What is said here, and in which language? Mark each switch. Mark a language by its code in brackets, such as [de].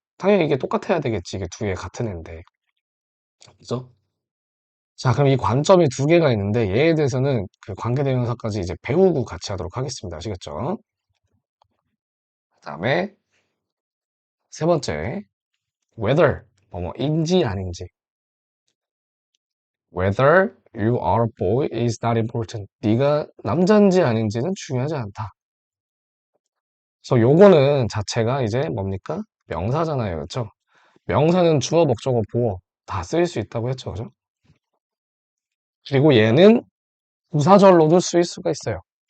[ko] 당연히 이게 똑같아야 되겠지. 이게 두 개 같은 애인데. 그죠? 자, 그럼 이 관점이 두 개가 있는데 얘에 대해서는 그 관계대명사까지 이제 배우고 같이 하도록 하겠습니다. 아시겠죠? 그다음에 세 번째, whether 뭐뭐인지 아닌지. [en] Whether you are a boy is not important. [ko] 네가 남자인지 아닌지는 중요하지 않다. 그래서 요거는 자체가 이제 뭡니까? 명사잖아요. 그렇죠? 명사는 주어, 목적어, 보어 다 쓰일 수 있다고 했죠. 그죠? 그리고 얘는 부사절로도 쓰일 수가 있어요.